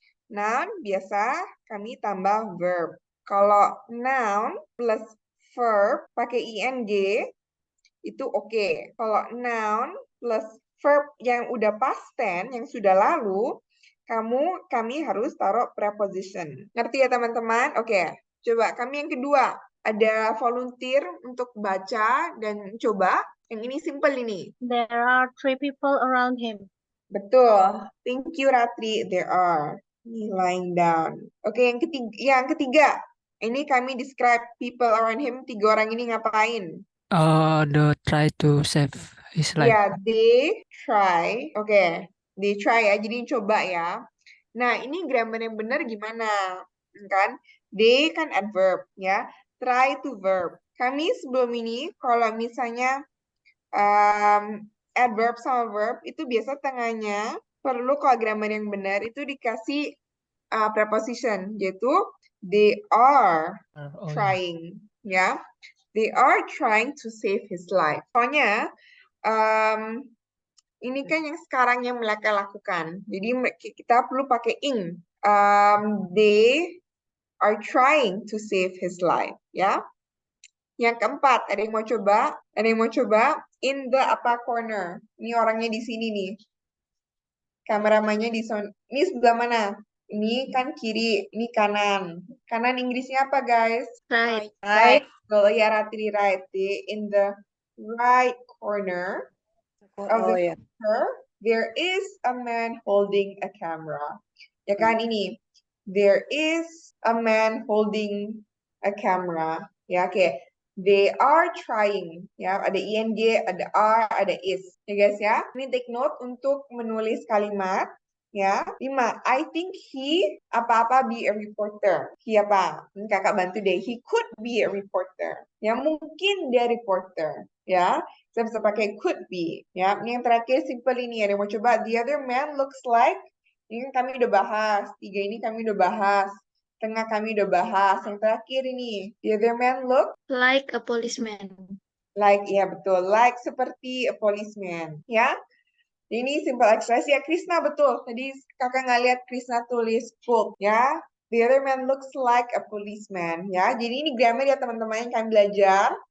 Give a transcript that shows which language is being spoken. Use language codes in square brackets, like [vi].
[id] Noun biasa kami tambah verb. Kalau noun plus verb pakai ing itu oke. Kalau noun plus verb yang udah past tense, yang sudah lalu, kami harus taruh preposition. Ngerti ya teman-teman? Oke, coba kami yang kedua. Ada volunteer untuk baca dan coba. Yang ini simple ini. [en] There are 3 people around him. [id] Betul. [en] Thank you, Ratri. There are. [id] Ini [en] lying down. [id] Oke, yang ketiga. Ini kami describe people around him. 3 orang ini ngapain? [en] They try to save his life. [id] Ya, [en] they try. [id] Oke, they try ya. Jadi coba ya. Nah, ini grammar yang benar gimana? Kan? They kan adverb ya. [en] Try to verb. [id] Kami sebelum ini kalau misalnya adverb sama verb itu biasa tengahnya perlu kalau grammar yang benar itu dikasih preposition, yaitu [en] they are trying, [id] ya. [en] They are trying to save his life. [id] Soalnya ini kan yang sekarang yang mereka lakukan. Jadi kita perlu pakai ing. [en] They are trying to save his life, ya. [id] Yang keempat, ada yang mau coba? Ada yang mau coba? [en] In the upper corner. [id] Ini orangnya di sini nih. Kameramannya di sana. Ini sebelah mana? Ini kan kiri, ini kanan. Kanan Inggrisnya apa, guys? [en] Right. [id] Right. Kalau ya Ratri right. [en] In the right corner of the picture, there is a man holding a camera. [id] Ya kan ini. [en] There is a man holding a camera. [id] Ya, oke. [en] They are trying. [id] Ya, ada ing, ada are, ada is. Ya guys ya. Ini take note untuk menulis kalimat. Ya, 5. [en] I think he [id] apa-apa [en] be a reporter. He [id] apa? Kakak bantu deh. [en] He could be a reporter. [id] Ya, mungkin dia reporter. Ya, Saya bisa pakai could be. Ya, ini yang terakhir simple ini. Ada yang mau coba? [en] The other man looks like. [id] Ini kan kami udah bahas. 3 ini kami udah bahas. Tengah kami udah bahas. Yang terakhir ini. [en] The other man look Like a policeman. [id] like. Ya betul. [en] Like [id] seperti a policeman. Ya. Ini simple exercise ya. Krisna betul. Tadi kakak nggak lihat Krisna tulis book. Ya. [en] The other man looks like a policeman. [id] Ya. Jadi ini grammar ya teman-teman yang kami belajar.